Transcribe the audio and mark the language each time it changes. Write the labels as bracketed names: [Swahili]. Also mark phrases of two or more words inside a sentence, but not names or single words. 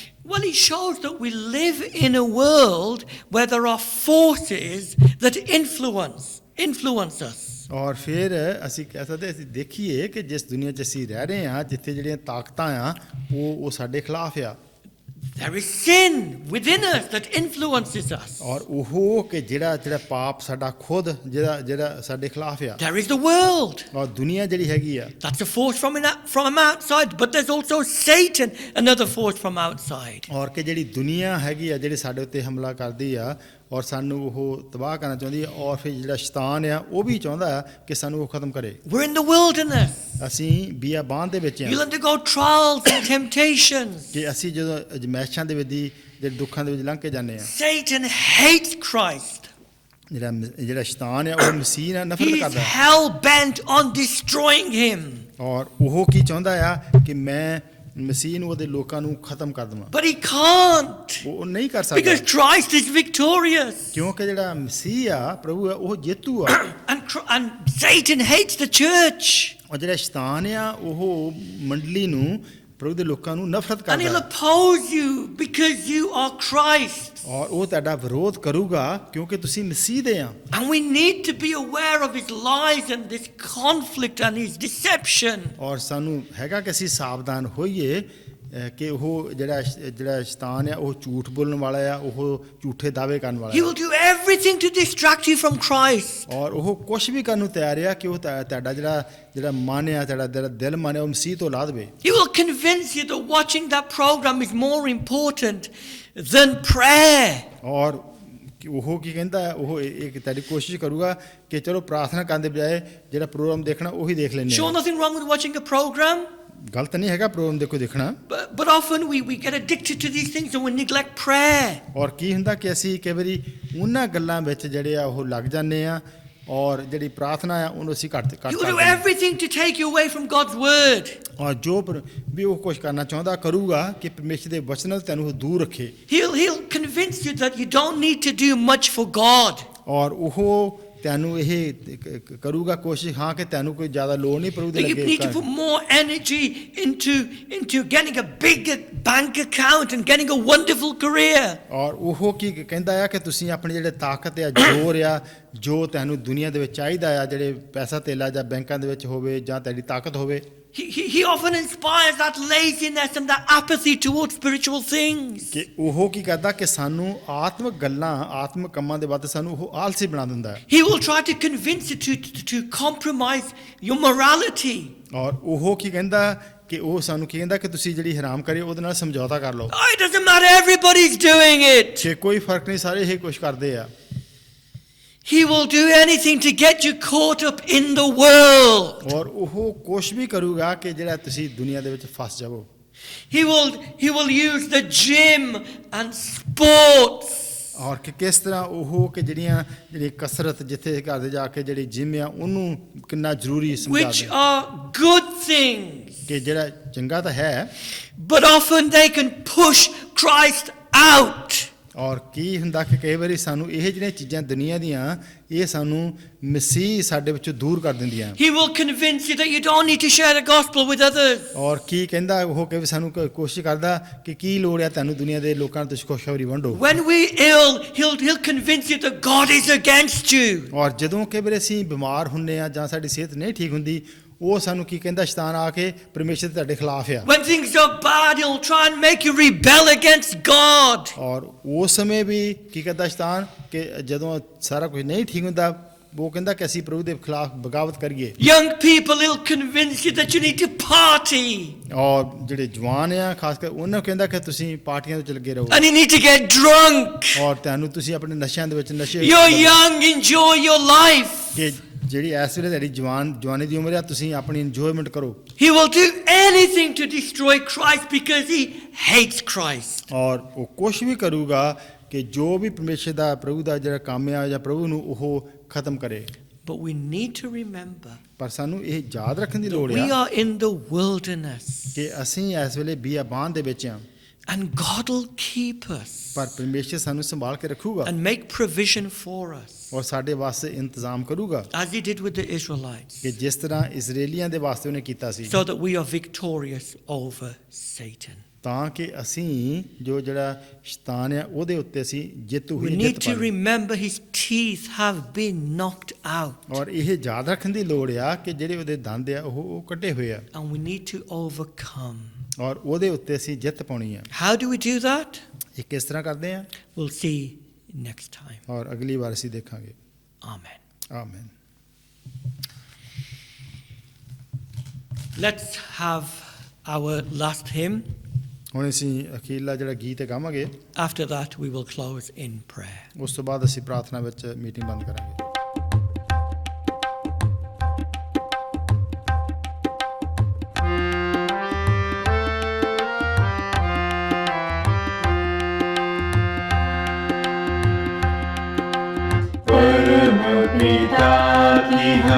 [English] Well, it shows that we live in a world where there are forces that influence us. [Punjabi] ਔਰ ਫਿਰ ਅਸੀਂ ਕਹਿ ਸਕਦੇ ਅਸੀਂ ਦੇਖੀਏ ਕਿ ਜਿਸ ਦੁਨੀਆ 'ਚ ਅਸੀਂ ਰਹਿ ਰਹੇ ਹਾਂ ਜਿੱਥੇ ਜਿਹੜੀਆਂ ਤਾਕਤਾਂ ਆ ਉਹ ਸਾਡੇ ਖਿਲਾਫ ਆ [English] There is sin within us that influences us. [Punjabi] ਔਰ ਉਹ ਕਿ ਜਿਹੜਾ ਪਾਪ ਸਾਡਾ ਖੁਦ ਜਿਹੜਾ ਸਾਡੇ ਖਿਲਾਫ ਆ [English] There is the world. [Punjabi] ਔਰ ਦੁਨੀਆ ਜਿਹੜੀ ਹੈਗੀ ਆ [English] That's a force from outside. But there's also Satan, another force from outside. [Punjabi] ਔਰ ਕਿ ਜਿਹੜੀ ਦੁਨੀਆ ਹੈਗੀ ਆ ਜਿਹੜੀ ਸਾਡੇ ਉੱਤੇ ਹਮਲਾ ਕਰਦੀ ਆ ਔਰ ਸਾਨੂੰ ਉਹ ਤਬਾਹ ਕਰਨਾ ਚਾਹੁੰਦੀ ਆ ਔਰ ਫਿਰ ਜਿਹੜਾ ਸ਼ੈਤਾਨ ਆ ਉਹ ਵੀ ਚਾਹੁੰਦਾ ਆ ਕਿ ਸਾਨੂੰ ਉਹ ਖਤਮ ਕਰੇ [English] We're in the wilderness. [Punjabi] ਅਸੀਂ ਬੀਆਬਾਨ ਦੇ ਵਿੱਚ [English] You'll [Punjabi] ਆ [English] undergo trials and temptations. [Punjabi] ਕਿ ਅਸੀਂ ਜਦੋਂ ਅਜ਼ਮਾਇਸ਼ਾਂ ਦੇ ਵਿੱਚ ਜਿਹੜੇ ਦੁੱਖਾਂ ਦੇ ਵਿੱਚ ਲੰਘ ਕੇ ਜਾਂਦੇ ਆ [English] Satan hates Christ. [Punjabi] ਜਿਹੜਾ ਸ਼ੈਤਾਨ ਆ ਉਹ ਮਸੀਹ ਨਾਲ ਨਫ਼ਰਤ [English] He's [Punjabi] ਕਰਦਾ [English] hell bent on destroying him. [Punjabi] ਔਰ ਉਹ ਕੀ ਚਾਹੁੰਦਾ ਆ ਕਿ ਮੈਂ ਮਸੀਹ ਨੂੰ ਉਹਦੇ ਲੋਕਾਂ ਨੂੰ ਖਤਮ ਕਰ ਦੇਵਾਂ [English] But he can't. [Punjabi] ਉਹ ਨਹੀਂ ਕਰ ਸਕਦਾ [English] Because Christ is victorious. [Punjabi] ਕਿਉਂਕਿ ਜਿਹੜਾ ਮਸੀਹ ਆ ਪ੍ਰਭੂ ਆ ਉਹ ਜੇਤੂ ਆ [English] And Satan hates the church. [Punjabi] ਔਰ ਜਿਹੜਾ ਸ਼ੈਤਾਨ ਆ ਉਹ ਮੰਡਲੀ ਨੂੰ ਪ੍ਰਭੂ ਦੇ ਲੋਕਾਂ ਨੂੰ ਨਫ਼ਰਤ [English] And he'll [Punjabi] ਕਰਦਾ [English] oppose you because you are Christ. [Punjabi] ਔਰ ਉਹ ਤੁਹਾਡਾ ਵਿਰੋਧ ਕਰੂਗਾ ਕਿਉਂਕਿ ਤੁਸੀਂ ਮਸੀਹ ਦੇ ਆ [English] And we need to be aware of his lies and this conflict and his deception. [Punjabi] ਔਰ ਸਾਨੂੰ ਹੈਗਾ ਕਿ ਅਸੀਂ ਸਾਵਧਾਨ ਹੋਈਏ ਕਿ ਉਹ ਜਿਹੜਾ ਸ਼ੈਤਾਨ ਆ ਉਹ ਝੂਠ ਬੋਲਣ ਵਾਲਾ ਆ ਉਹ ਝੂਠੇ ਦਾਅਵੇ ਕਰਨ [English] He [Punjabi] ਵਾਲਾ [English] will do everything to distract you from Christ. [Punjabi] ਔਰ ਉਹ ਕੁਝ ਵੀ ਕਰਨ ਨੂੰ ਤਿਆਰ ਆ ਕਿ ਉਹ ਤੁਹਾਡਾ ਜਿਹੜਾ ਮਨ ਆ ਤੁਹਾਡਾ ਦਿਲ ਮਨ ਆ ਉਹ ਮਸੀਹ ਤੋਂ ਲਾ ਦੇਵੇ [English] He will convince you that watching that program is more important than prayer. [Punjabi] ਔਰ ਉਹ ਕੀ ਕਹਿੰਦਾ ਉਹ ਇੱਕ ਤੁਹਾਡੀ ਕੋਸ਼ਿਸ਼ ਕਰੂਗਾ ਕਿ ਚਲੋ ਪ੍ਰਾਰਥਨਾ ਕਰਨ ਦੇ ਬਜਾਏ ਜਿਹੜਾ ਪ੍ਰੋਗਰਾਮ ਦੇਖਣਾ ਉਹੀ ਦੇਖ ਲੈਂਦੇ [English] Sure, [Punjabi] ਆ [English] nothing wrong with watching a program, [Punjabi] ਗਲਤ ਨਹੀਂ ਹੈਗਾ ਪ੍ਰੋਗਰਾਮ ਦੇਖਣਾ [English] but often we get addicted to these things and we neglect prayer. [Punjabi] ਔਰ ਕੀ ਹੁੰਦਾ ਕਿ ਅਸੀਂ ਕਈ ਵਾਰੀ ਉਹਨਾਂ ਗੱਲਾਂ ਵਿੱਚ ਜਿਹੜੇ ਆ ਉਹ ਲੱਗ ਜਾਂਦੇ ਆ ਔਰ ਜਿਹੜੀ ਪ੍ਰਾਰਥਨਾ ਆ ਉਹਨੂੰ ਅਸੀਂ ਘੱਟ [English] You will do [Punjabi] ਕਰਦੇ ਹਾਂ [English] everything to take you away from God's word. [Punjabi] ਔਰ ਜੋ ਵੀ ਉਹ ਕੁਝ ਕਰਨਾ ਚਾਹੁੰਦਾ ਕਰੂਗਾ ਕਿ ਪਰਮੇਸ਼ਰ ਦੇ ਵਚਨ ਨਾਲ ਤੈਨੂੰ ਉਹ ਦੂਰ ਰੱਖੇ [English] He'll convince you that you don't need to do much for God. [Punjabi] ਔਰ ਉਹ ਤੈਨੂੰ ਇਹ ਕਰੂਗਾ ਕੋਸ਼ਿਸ਼ ਹਾਂ ਕਿ ਤੈਨੂੰ ਕੋਈ ਜ਼ਿਆਦਾ ਲੋੜ ਨਹੀਂ ਪ੍ਰਭੂ ਦੇ [English] That you need to [Punjabi] ਲੱਗੇ [English] put more energy into getting a big bank account and getting a wonderful career. [Punjabi] ਔਰ ਉਹ ਕੀ ਕਹਿੰਦਾ ਆ ਕਿ ਤੁਸੀਂ ਆਪਣੇ ਜਿਹੜੇ ਤਾਕਤ ਆ ਜ਼ੋਰ ਆ ਜੋ ਤੈਨੂੰ ਦੁਨੀਆ ਦੇ ਵਿੱਚ ਚਾਹੀਦਾ ਆ ਜਿਹੜੇ ਪੈਸਾ ਤੇਲਾ ਜਾਂ ਬੈਂਕਾਂ ਦੇ ਵਿੱਚ ਹੋਵੇ ਜਾਂ ਤੁਹਾਡੀ ਤਾਕਤ ਹੋਵੇ [English] he often inspires that laziness and that apathy towards spiritual things. [Punjabi] ਕਿ ਉਹ ਕੀ ਕਰਦਾ ਕਿ ਸਾਨੂੰ ਆਤਮਿਕ ਗੱਲਾਂ ਆਤਮਿਕ ਕੰਮਾਂ ਦੇ ਵੱਧ ਸਾਨੂੰ ਉਹ ਆਲਸੀ ਬਣਾ ਦਿੰਦਾ ਹੈ [English] He will try to convince you to compromise your morality. [Punjabi] ਔਰ ਉਹ ਕੀ ਕਹਿੰਦਾ ਕਿ ਉਹ ਸਾਨੂੰ ਕੀ ਕਹਿੰਦਾ ਕਿ ਤੁਸੀਂ ਜਿਹੜੀ ਹਰਾਮ ਕਰੀ ਉਹਦੇ ਨਾਲ ਸਮਝੌਤਾ ਕਰ ਲਓ [English] Oh, it doesn't matter, everybody's doing it. [Punjabi] ਕਿ ਕੋਈ ਫਰਕ ਨਹੀਂ ਸਾਰੇ ਇਹ ਕੁਛ ਕਰਦੇ ਆ [English] He will do anything to get you caught up in the world. [Punjabi] ਔਰ ਉਹ ਕੁਛ ਵੀ ਕਰੂਗਾ ਕਿ ਜਿਹੜਾ ਤੁਸੀਂ ਦੁਨੀਆ ਦੇ ਵਿੱਚ ਫਸ ਜਾਵੋ [English] He will use the gym and sports. [Punjabi] ਔਰ ਕਿ ਕਿਸ ਤਰ੍ਹਾਂ ਉਹ ਕਿ ਜਿਹੜੀ ਕਸਰਤ ਜਿੱਥੇ ਘਰ ਦੇ ਜਾ ਕੇ ਜਿਹੜੀ ਜਿਮ ਆ ਉਹਨੂੰ ਕਿੰਨਾ ਜ਼ਰੂਰੀ ਸਮਝਾ [English] Which [Punjabi] ਦੇ [English] are good things. [Punjabi] ਕਿ ਜਿਹੜਾ ਚੰਗਾ ਤਾਂ ਹੈ [English] But often they can push Christ out. [Punjabi] ਔਰ ਕੀ ਹੁੰਦਾ ਕਿ ਕਈ ਵਾਰੀ ਸਾਨੂੰ ਇਹ ਜਿਹੜੀਆਂ ਚੀਜ਼ਾਂ ਦੁਨੀਆ ਦੀਆਂ ਇਹ ਸਾਨੂੰ ਮਸੀਹ ਸਾਡੇ ਵਿੱਚੋਂ ਦੂਰ ਕਰ ਦਿੰਦੀਆਂ [English] He will convince you that you don't need to share the gospel with others. [Punjabi] ਔਰ ਕੀ ਕਹਿੰਦਾ ਉਹ ਕਿ ਸਾਨੂੰ ਕੋਸ਼ਿਸ਼ ਕਰਦਾ ਕਿ ਕੀ ਲੋੜ ਹੈ ਤੁਹਾਨੂੰ ਦੁਨੀਆ ਦੇ ਲੋਕਾਂ ਨੂੰ ਤੁਸੀਂ ਖੁਸ਼ਖਬਰੀ ਵੰਡੋ [English] When we're ill, he'll convince you that God is against you. [Punjabi] ਔਰ ਜਦੋਂ ਕਈ ਵਾਰੀ ਅਸੀਂ ਬਿਮਾਰ ਹੁੰਨੇ ਆ ਜਾਂ ਸਾਡੀ ਸਿਹਤ ਨਹੀਂ ਠੀਕ ਹੁੰਦੀ ਉਹ ਸਾਨੂੰ ਕੀ ਕਹਿੰਦਾ ਸ਼ੈਤਾਨ ਆ ਕੇ ਪਰਮੇਸ਼ਰ ਤੁਹਾਡੇ ਖਿਲਾਫ ਆ [English] When things are bad, he'll try and make you rebel against God. [Punjabi] ਔਰ ਉਸ ਸਮੇਂ ਵੀ ਕੀ ਕਰਦਾ ਸ਼ੈਤਾਨ ਕਿ ਜਦੋਂ ਸਾਰਾ ਕੁਝ ਨਹੀਂ ਠੀਕ ਹੁੰਦਾ ਉਹ ਕਹਿੰਦਾ ਕਿ ਅਸੀਂ ਪ੍ਰਭੂ ਦੇ ਖਿਲਾਫ ਬਗਾਵਤ ਕਰੀਏ [English] Young people, he'll convince you that you need to party. [Punjabi] ਔਰ ਜਿਹੜੇ ਜਵਾਨ ਆ ਖਾਸ ਕਰ ਉਹਨਾਂ ਨੂੰ ਕਹਿੰਦਾ ਕਿ ਤੁਸੀਂ ਪਾਰਟੀਆਂ ਤੋਂ ਲੱਗੇ ਰਹੋ [English] And you need to get drunk. [Punjabi] ਔਰ ਤੁਹਾਨੂੰ ਤੁਸੀਂ ਆਪਣੇ ਨਸ਼ਿਆਂ ਦੇ ਵਿੱਚ ਨਸ਼ੇ [English] You're young, enjoy your life. [Punjabi] ਕਿ ਜਿਹੜੀ ਇਸ ਵੇਲੇ ਤੁਹਾਡੀ ਜਵਾਨੀ ਦੀ ਉਮਰ ਆ ਤੁਸੀਂ ਆਪਣੀ ਇੰਜੋਇਮੈਂਟ ਕਰੋ [English] He will do anything to destroy Christ because he hates Christ. [Punjabi] ਔਰ ਉਹ ਕੁਛ ਵੀ ਕਰੂਗਾ ਕਿ ਜੋ ਵੀ ਪਰਮੇਸ਼ਰ ਦਾ ਪ੍ਰਭੂ ਦਾ ਜਿਹੜਾ ਕੰਮ ਆ ਜਾਂ ਪ੍ਰਭੂ ਨੂੰ ਉਹ ਖਤਮ ਕਰੇ [English] But we need to remember [Punjabi] ਪਰ ਸਾਨੂੰ ਇਹ ਯਾਦ ਰੱਖਣ ਦੀ ਲੋੜ [English] we [Punjabi] ਆ [English] are in the wilderness [Punjabi] ਕਿ ਅਸੀਂ ਇਸ ਵੇਲੇ ਬੀਆਬਾਨ ਦੇ ਵਿੱਚ ਆ [English] and God will keep us [Punjabi] ਪਰ ਪਰਮੇਸ਼ਰ ਸਾਨੂੰ ਸੰਭਾਲ ਕੇ ਰੱਖੂਗਾ [English] and make provision for us [Punjabi] ਔਰ ਸਾਡੇ ਵਾਸਤੇ ਇੰਤਜ਼ਾਮ ਕਰੂਗਾ [English] as he did with the Israelites [Punjabi] ਕਿ ਜਿਸ ਤਰ੍ਹਾਂ ਇਜ਼ਰਾਈਲੀਆਂ ਦੇ ਵਾਸਤੇ ਉਹਨੇ ਕੀਤਾ ਸੀ [English] so that we are victorious over Satan. [Punjabi] ਤਾਂ ਕਿ ਅਸੀਂ ਜੋ ਜਿਹੜਾ ਸ਼ੈਤਾਨ ਆ ਉਹਦੇ ਉੱਤੇ ਅਸੀਂ ਜਿੱਤੂ [English] We [Punjabi] ਹੋਈ [English] need [Punjabi] ਜਿੱਤ [English] to [Punjabi] ਪਾਈ [English] remember his teeth have been knocked out [Punjabi] ਔਰ ਇਹ ਯਾਦ ਰੱਖਣ ਦੀ ਲੋੜ ਆ ਕਿ ਜਿਹੜੇ ਉਹਦੇ ਦੰਦ ਆ ਉਹ ਕੱਟੇ ਹੋਏ ਆ [English] and we need to overcome. [Punjabi] ਔਰ ਉਹਦੇ ਉੱਤੇ ਅਸੀਂ ਜਿੱਤ ਪਾਉਣੀ ਆ [English] How do we do that? [Punjabi] ਇਹ ਕਿਸ ਤਰ੍ਹਾਂ ਕਰਦੇ ਆ [English] We'll see next time. [Punjabi] ਔਰ ਅਗਲੀ ਵਾਰ ਅਸੀਂ ਦੇਖਾਂਗੇ [English] Amen. [Punjabi] ਆਮੀਨ [English] Let's have our last hymn. [Punjabi] ਹੁਣ ਅਸੀਂ ਅਖੀਰਲਾ ਜਿਹੜਾ ਗੀਤ ਹੈ ਗਾਵਾਂਗੇ [English] After that, we will close in prayer. [Punjabi] ਉਸ ਤੋਂ ਬਾਅਦ ਅਸੀਂ ਪ੍ਰਾਰਥਨਾ ਵਿੱਚ ਮੀਟਿੰਗ ਬੰਦ ਕਰਾਂਗੇ [Hindi] परम पिता की हम